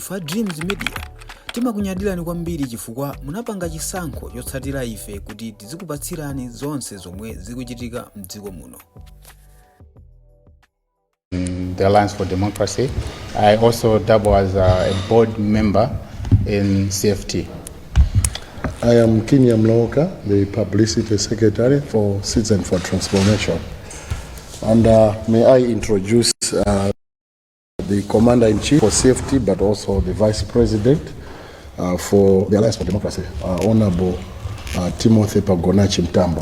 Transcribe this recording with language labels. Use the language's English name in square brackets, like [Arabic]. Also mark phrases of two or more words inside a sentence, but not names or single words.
[Nyanja] Fa Dreams Media timakunyadilani kwambiri chifukwa munapanga chisankho chotsatira ife kuti tizikupatsirani zonse zomwe zikuchitika mdziko muno. [English] The Alliance for Democracy. I also double as a board member in CFT. I am Kinya Mloka, the Publicity Secretary for Citizen for Transformation. And may I introduce the Commander-in-Chief for Safety, but also the Vice President for the Alliance for Democracy, Honorable Timothy Pagonachi Mtambo.